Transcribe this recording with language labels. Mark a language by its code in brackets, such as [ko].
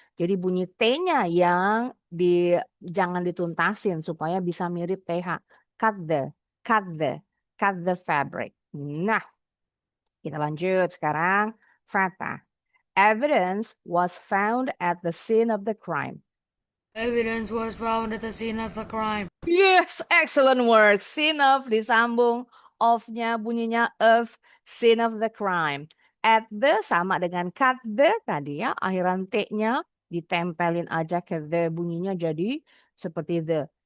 [id] Jadi bunyi T-nya yang jangan dituntasin supaya bisa mirip TH. [en] Cut the, cut the, cut the fabric. [id] Nah, kita lanjut sekarang. Fata. [en] Evidence was found at the scene of the crime. Evidence was found at the scene of the crime. Yes, excellent word. Scene of [id] disambung of-nya bunyinya of, [en] scene of the crime. [id] At the sama dengan cut the tadi ya, akhiran T-nya ditempelin aja ke the, bunyinya jadi seperti the.